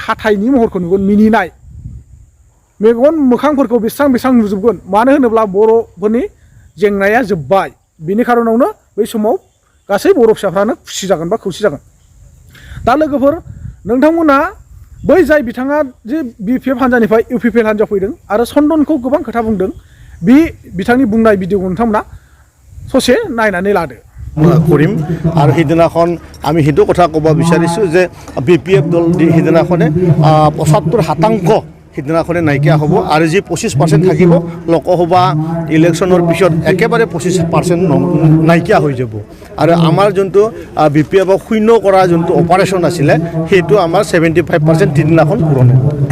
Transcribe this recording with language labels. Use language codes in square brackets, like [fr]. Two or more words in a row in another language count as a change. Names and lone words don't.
[brx] हाथाइनि महरखौ नुगोन मिनिनाय मेगन मोखांफोरखौ बेसां नुजोबगोन मानो होनोब्ला बर'फोरनि जेंनाया जोब्बाय बिनि खारनावनो बै समाव गासै बर' फिसाफ्रानो खुसि जागोन बा खौसे जागोन दा लोगोफोर नोंथांमोना बै जाय बिथाङा जे BPF हान्जानिफ्राय UPPL हान्जायाव फैदों आरो चन्दनखौ गोबां खोथा बुंदों बे बिथांनि बुंनाय भिडिअखौ नोंथांमोना ससे नायनानै लादो [as] কৰিম আৰু সেইদিনাখন আমি সেইটো কথা ক'ব বিচাৰিছোঁ যে BPF দল সেইদিনাখনে ৭৫% সেইদিনাখনে নাইকিয়া হ'ব আৰু যি 25% থাকিব লোকসভা ইলেকশ্যনৰ পিছত একেবাৰে 25% নাইকিয়া হৈ যাব আৰু আমাৰ যোনটো BPFক শূন্য কৰা যোনটো অপাৰেশ্যন আছিলে সেইটো আমাৰ 75% সেইদিনাখন পূৰণ হ'ব